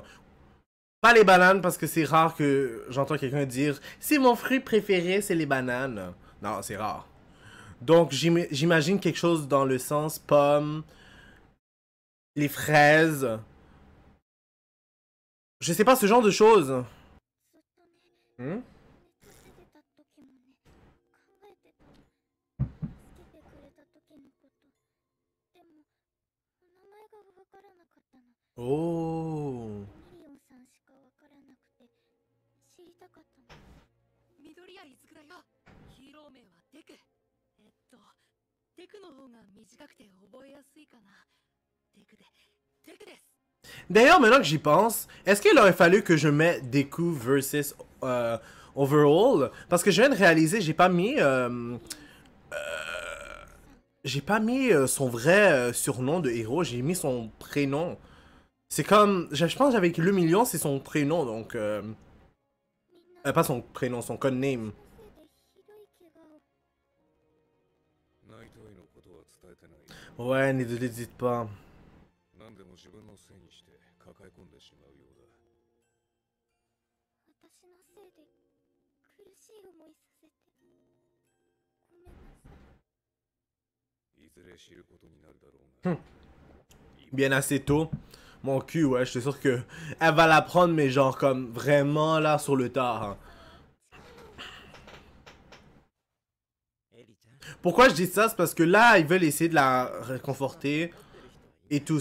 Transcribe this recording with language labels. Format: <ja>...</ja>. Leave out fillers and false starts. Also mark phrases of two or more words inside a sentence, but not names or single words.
<fr>Pas les bananes, parce que c'est rare que j'entends quelqu'un dire « C'est mon fruit préféré, c'est les bananes. » Non, c'est rare. Donc, j'imagine quelque chose dans le sens pommes, les fraises. Je sais pas, ce genre de choses. Hmm? おー。</fr> <ja>ミリオンさんしかわからなくて知りたかったの。緑谷いずくだよ。ヒーロー名はデク。デクの方が短くて覚えやすいかな。デクです。</ja> <fr>D'ailleurs, maintenant que j'y pense, est-ce qu'il aurait fallu que je mette Deku versus Overall? Parce que je viens de réaliser, j'ai pas mis son vrai surnom de héros, j'ai mis son prénom. C'est comme, je pense qu'avec le million, c'est son prénom, donc... pas son prénom, son codename. Ouais, ne le dites pas.</fr> <ja>何でも自分のせいにして抱え込んでしまうようだ。私のせいで苦しい思いさせてごめんなさい。いずれ知ることになるだろうが。</ja> <fr>Bien assez tôt. Mon cul, ouais, je suis sûr que elle va la prendre, mais genre comme vraiment là sur le tard. Hein. Pourquoi je dis ça? C'est parce que là, ils veulent essayer de la réconforter et tout.</fr>